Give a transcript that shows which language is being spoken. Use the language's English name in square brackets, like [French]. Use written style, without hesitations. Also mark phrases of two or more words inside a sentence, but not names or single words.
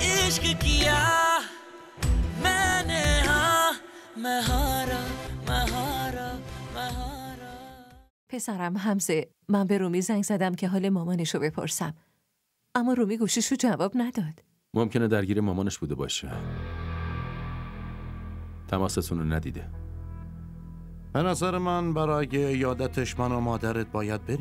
[Hindi] इश्क किया मैंने हाँ मैं हारा मैं हारा मैं हारा. [Persian] پسرم حمزه، من به رومی زنگ زدم که حال مامانشو بپرسم، اما رومی گوشیشو جواب نداد. ممکنه درگیر مامانش بوده باشه. تماستون رو ندیده. به نظر من برای یادتش من و مادرت باید بریم.